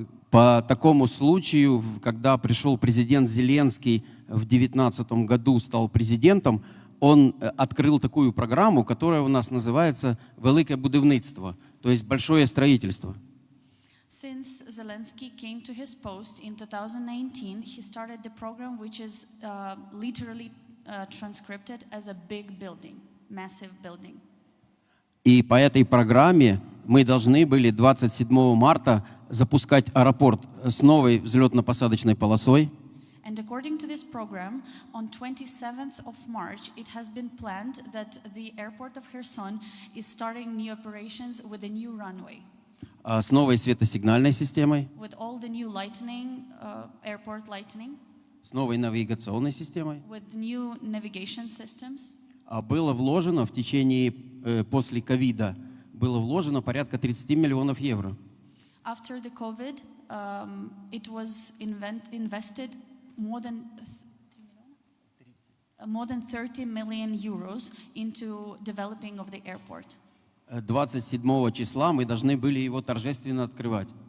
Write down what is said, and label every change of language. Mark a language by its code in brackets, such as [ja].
[ru] По такому случаю, когда пришел президент Зеленский в 2019 году, стал президентом, он открыл такую программу, которая у нас называется «Велике будівництво», то есть большое строительство. [en] Since Zelensky came to his post in 2019, he started the program which is literally transcribed as a big building, massive building. [ru] И по этой программе мы должны были 27 марта запускать аэропорт с новой взлетно-посадочной полосой. [en] And according to this program, on 27th of March, it has been planned that the airport of Kherson is starting new operations with a new runway. [ru] С новой светосигнальной системой. [en] With all the new lighting, airport lighting. [ru] С новой навигационной системой. [en] With new navigation systems. [ru] Было вложено в течение после ковида было вложено порядка 30 миллионов евро. [en] After the COVID, it was invested more than 30 million euros into developing of the airport. [ru] 27 числа мы должны были его торжественно открывать.